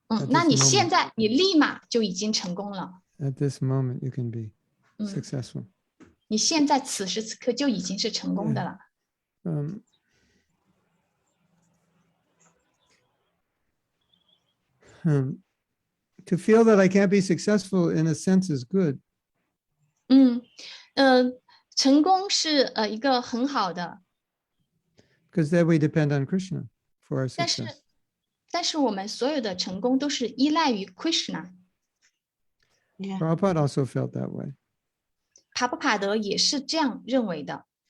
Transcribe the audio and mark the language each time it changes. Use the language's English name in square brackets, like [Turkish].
[Chinese] 那你现在你立马就已经成功了。 [English] At this moment, you can be successful. [Chinese] 你现在此时此刻就已经是成功的了。 [English] To feel that I can't be successful in a sense is good. [Chinese] 成功是一个很好的。 [English] Because then we depend on Krishna for our success. [Chinese] 但是我们所有的成功都是依赖于 Krishna。 [English] Prabhupada also felt that way. [Chinese] 帕布帕德也是这样认为的。